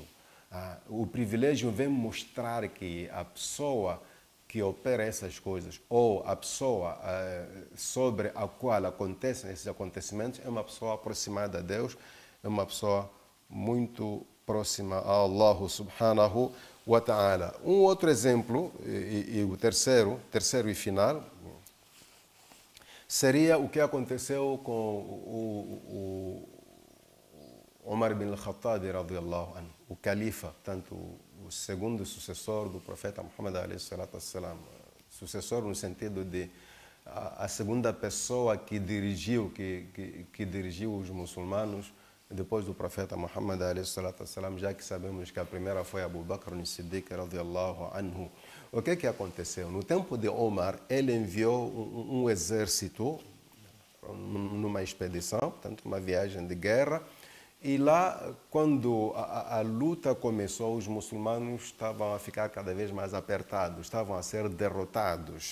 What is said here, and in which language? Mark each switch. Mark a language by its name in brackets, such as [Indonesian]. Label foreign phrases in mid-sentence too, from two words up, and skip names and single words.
[Portuguese] O privilégio vem mostrar que a pessoa que opera essas coisas, ou a pessoa sobre a qual acontecem esses acontecimentos, é uma pessoa aproximada a Deus, é uma pessoa muito próxima a Allah [Arabic] سبحانه وتعالى. [Portuguese] Um outro exemplo, e o terceiro e final, seria o que aconteceu com o Umar bin al-Khattab, [Arabic] رضي الله عنه, [Portuguese] o califa, tanto o segundo sucessor do profeta Muhammad [Arabic] عليه الصلاة والسلام, [Portuguese] sucessor no sentido de a segunda pessoa que dirigiu os muçulmanos depois do profeta Muhammad [Arabic] عليه الصلاة والسلام, [Portuguese] já que sabemos que a primeira foi Abu Bakr as-Siddiq [Arabic] رضي الله عنه. [Portuguese] O que aconteceu? No tempo de Omar, ele enviou um exército numa expedição, portanto, uma viagem de guerra. E lá, quando a luta começou, os muçulmanos estavam a ficar cada vez mais apertados, estavam a ser derrotados.